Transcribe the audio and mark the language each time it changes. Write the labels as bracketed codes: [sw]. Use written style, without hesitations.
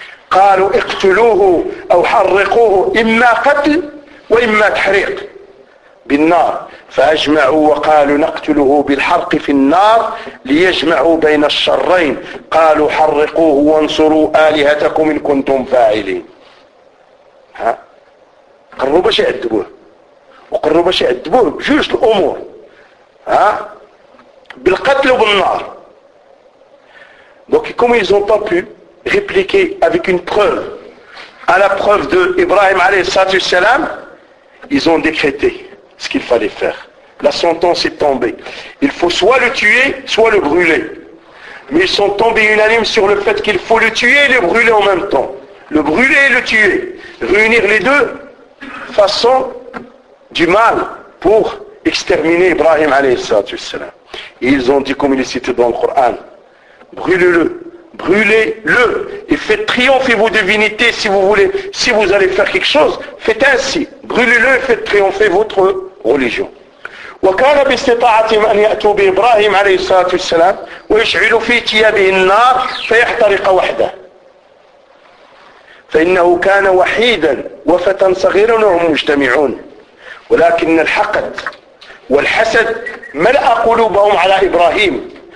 [ar] قالوا اقتلوه او حرقوه اما قتل واما تحريق بالنار فاجمعوا وقالوا نقتله بالحرق في النار ليجمعوا بين الشرين قالوا حرقوه وانصروا الهتكم ان كنتم فاعلين ها قروا باش يعذبوه وقروا باش يعذبوه بجوج الامور ها بالقتل وبالنار [fr] دونك كوم ils ont pas pu répliquer avec une preuve à la preuve de Ibrahim alayhi salam, ils ont décrété ce qu'il fallait faire. La sentence est tombée. Il faut soit le tuer, soit le brûler. Mais ils sont tombés unanimes sur le fait qu'il faut le tuer et le brûler en même temps. Le brûler et le tuer. Réunir les deux façon du mal pour exterminer Ibrahim alayhi salam. Et ils ont dit, comme il est cité dans le Coran, brûlez-le. Brûlez-le et faites triompher vos divinités si vous voulez, si vous allez faire quelque chose, faites ainsi. Brûlez-le et faites triompher votre religion. [ar] وكان باستطاعتهم أن يأتوا بإبراهيم عليه الصلاة والسلام ويشعلوا في ثيابه النار فيحترق وحده. فإنه كان وحيدا وفتى صغيرا وهم مجتمعون. ولكن الحقد والحسد ملأ قلوبهم على إبراهيم.